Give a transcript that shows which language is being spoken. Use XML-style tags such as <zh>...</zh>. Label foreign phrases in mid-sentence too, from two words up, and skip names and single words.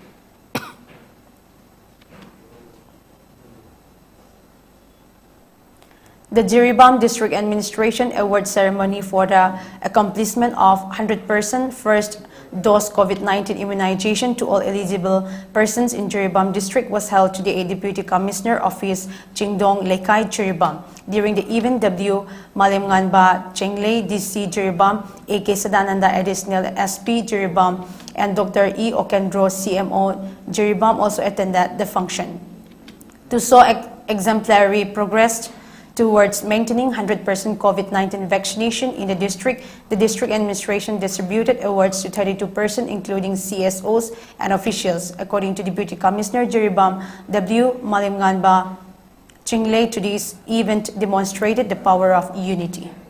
<en>The Jiribam District Administration award ceremony for the accomplishment of 100% first dose COVID-19 immunization to all eligible persons in Jiribam District was held today at Deputy Commissioner Office, Chingdong Lekai, Jiribam. During the event, W. Malimnganba Chenglei, DC Jiribam, A.K. Sadananda, Additional SP Jiribam, and Dr. E. Okendro, CMO Jiribam, also attended the function. To show exemplary progress towards maintaining 100% COVID-19 vaccination in the district administration distributed awards to 32 persons, including CSOs and officials. According to Deputy Commissioner Jiribam, W. Malimnganba Chinglei, today's event demonstrated the power of unity.</en>